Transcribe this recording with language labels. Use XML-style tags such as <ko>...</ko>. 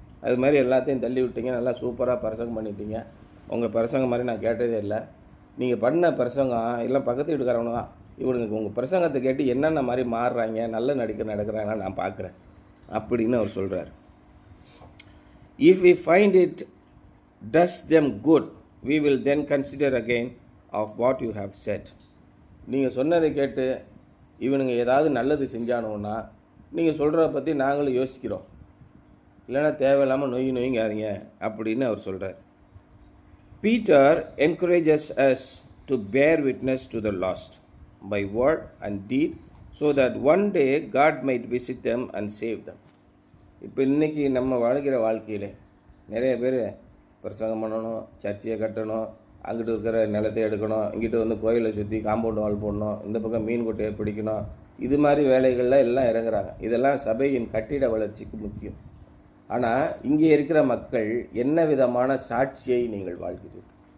<ta>அது மாதிரி எல்லாத்தையும் தள்ளி விட்டீங்க, நல்லா சூப்பராக பிரசங்கம் பண்ணிட்டீங்க. உங்கள் பிரசங்கம் மாதிரி நான் கேட்டதே இல்லை. நீங்கள் பண்ண பிரசங்கம் எல்லாம் பக்கத்து வீட்டுக்காரவங்க தான். இவனுக்கு உங்கள் பிரசங்கத்தை கேட்டு என்னென்ன மாதிரி மாறுறாங்க, நல்ல நடக்கிறாங்க நான் பார்க்குறேன் அப்படின்னு அவர் சொல்கிறார்.</ta> <en>If we find it does them good, we will then consider again of what you have said.</en> <ta>நீங்கள் சொன்னதை கேட்டு இவனுங்க ஏதாவது நல்லது செஞ்சானோன்னா நீங்கள் சொல்கிறத பற்றி நாங்களும் யோசிக்கிறோம், இல்லைன்னா தேவையில்லாமல் நொய்ங்காதீங்க அப்படின்னு அவர் சொல்கிறார்.</ta> <en>Peter encourages us to bear witness to the lost by word and deed so that one day God might visit them and save them.</en> <ta>இப்போ இன்றைக்கி நம்ம வாழ்கிற வாழ்க்கையில் நிறைய பேர் பிரசங்கம் பண்ணணும், சர்ச்சையை கட்டணும், அங்கிட்டு இருக்கிற நிலத்தை எடுக்கணும், இங்கிட்டு வந்து கோயிலை சுற்றி காம்பவுண்ட் வால் போடணும், இந்த பக்கம் மீன் கொட்டையை பிடிக்கணும், இது மாதிரி வேலைகளில் எல்லாம் இறங்குறாங்க. இதெல்லாம் சபையின் கட்டிட வளர்ச்சிக்கு முக்கியம். ஆனால் இங்கே இருக்கிற மக்கள் என்ன விதமான சாட்சியை நீங்கள் வாழ்கிறீர்கள்?</ta>